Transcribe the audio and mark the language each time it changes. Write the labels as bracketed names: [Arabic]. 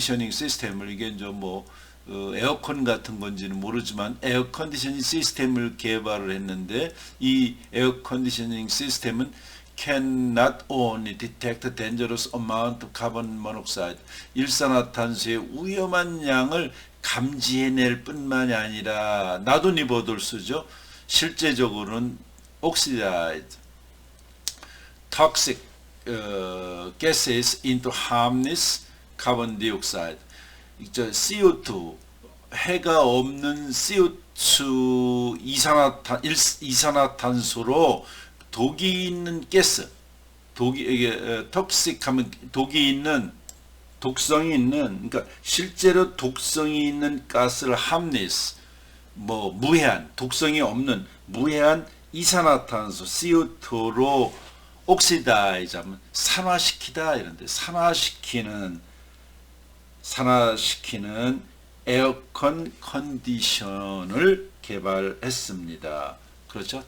[Korean] 시스템을 이게 이제 에어컨 같은 건지는 모르지만 에어 컨디셔닝 시스템을 개발을 했는데, 이 에어 컨디셔닝 시스템은 [English] can not only detect dangerous amount of carbon monoxide, [Korean] 일산화탄소의 위험한 양을 감지해낼 뿐만이 아니라 나도니버돌스죠. 실제적으로는 [English] oxidize toxic gases into harmless carbon dioxide. [Korean] CO2, 해가 없는 CO2 이산화탄소로 독이 있는 가스, 톡식하면 독성이 있는, 그러니까 실제로 독성이 있는 가스를 harmless, 무해한, 독성이 없는 무해한 이산화탄소 CO2로 oxidize 하면 산화시키다, 이런데 산화시키는 에어컨 컨디션을 개발했습니다. 그렇죠?